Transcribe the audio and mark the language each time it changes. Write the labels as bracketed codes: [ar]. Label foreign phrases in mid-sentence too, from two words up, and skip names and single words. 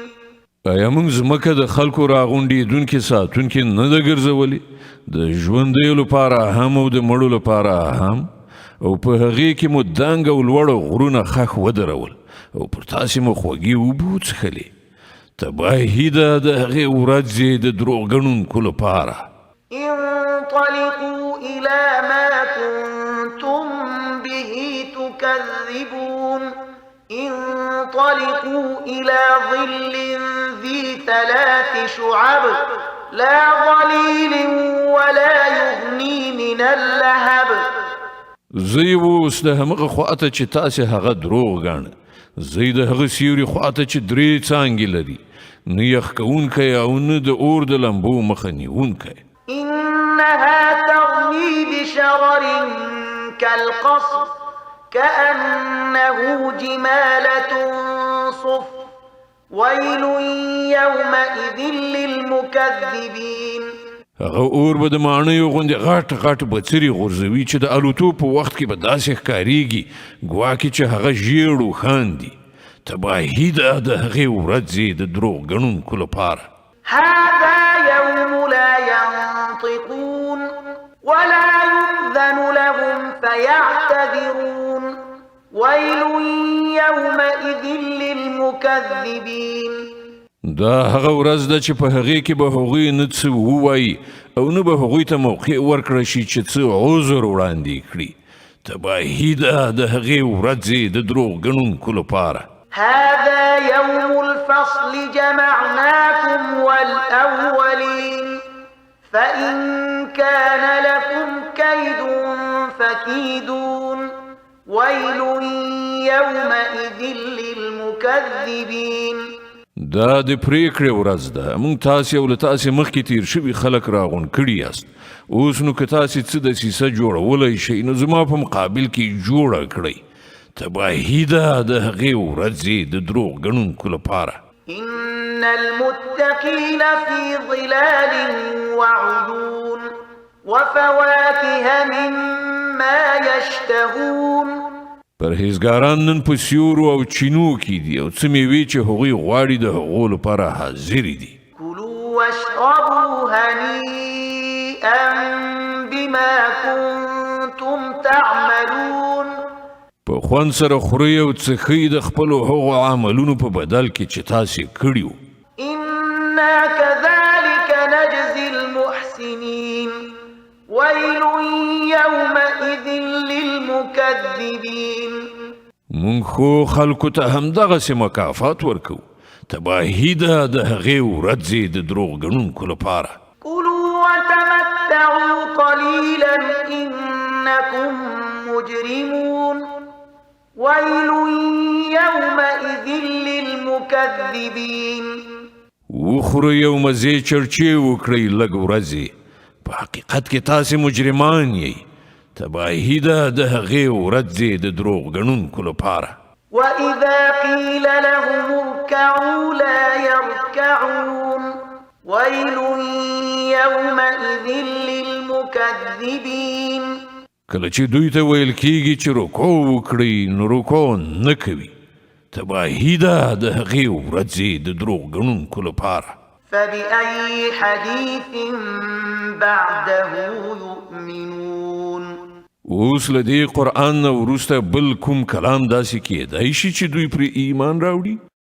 [ps] ایا موږ ځمکه د خلکو راغونډېدونکې ساتونکې نه ده ګرځولې؟ د ژوندیو لپاره هم او د مړو لپاره هم، او په هغې کې مو دنګ او لوړ غرونه خښ ودرول او پر تاسې مو خوږې اوبه وڅښلې. تباهي ده د هغې ورځې د دروغ ګڼونکو لپاره. [ar] انطلقوا إلى ما كنتم به تكذبون انطلقوا إلى ظل ذي 3 شعب لا ظليل ولا يغني من اللهب. [ps] زه اوس د همغه خواته چې تاسې هغه دروغ ګاڼه، زه د هغه سیوري خواته چې 3 څانګې لري، نه یخ کوونکی او نه د اور د لمبو مخه نیونکی. [ar] إنها ترمي بشرر كالقصر كأنه جمالة صفر ويل يومئذ للمكذبين. [ps] هغه اور به د ماڼیو غوندې غټ غټ بڅري غورځوي چې د الوتو په وخت کې به داسې ښکارېږي ګواکې چې هغه ژیړ اوښان دي تباهي ده د هغې ورځې د دروغ ګڼونکو لپاره [ar] هذا يوم لا ينطقون ولا يؤذن لهم فيعتذرون ويل يومئذ للمكذبين [ps] دا هغه ورځ ده چې په هغې کې به هغوی نه څه ووایي او نه به هغوی ته موقع ورکړه شي چې څه عذر وړاندې کړي تباهي ده د هغې ورځې د دروغ ګڼونکو لپاره [ar] هذا يوم الفصل جمعناكم والأولين فإن كان لكم كيد فكيدون ويل يومئذ للمكذبين [ps] دا د پریکړې ورځ ده موږ تاسې او له تاسې مخکې تیر شوي خلک راغونډ کړي یاست اوس نو که تاسې څه دسیسه جوړولی شئ نو زما په مقابل کې جوړه کړئ تباهي ده د هغې ورځې د دروغ ګڼونکو لپاره [ar] إن المتقين في ظلال وعيون وفواكه مما يشتهون [ps] پرهیزګاران نن په سیورو او چینو کې دي او څه مېوې چې هغوی غواړي د هغو لپاره حاضرې دي [ar] كلوا واشربوا هنيئا بما كنتم تعملون [ps] په خوند سره خورئ او څښئ د خپلو هغو عملونو په بدل کې چې تاسې کړي وو [ar] إنا كذلك نجزي المحسنين ويل يومئذ للمكذبين [ps] مونږ خو خلکو ته همدغسې مکافات ورکوو تباهي ده د هغې ورځې د دروغ ګڼونکو لپاره [ar] كلوا وتمتعوا قليلا إنكم مجرمون ويل يومئذ للمكذبين [ps] وخورئ او مزې چرچې وکړئ لږ ورځې په حقیقت کې تاسې مجرمان یئ تباهي ده د هغې ورځې د دروغ ګڼونکو لپاره [ar] وإذا قيل لهم اركعوا لا يركعون ويل يومئذ للمكذبين [ps] کله چې دوی ته ویل کېږي چې رکوع وکړئ نو رکوع نه کوي تباهي ده د هغې ورځې د دروغ ګڼونکو لپاره [ar] فبأي حديث بعده يؤمنون [ps] اوس له دې قرآن نه وروسته بل کوم کلام داسې کېدای شي چې دوی پرې ایمان راوړي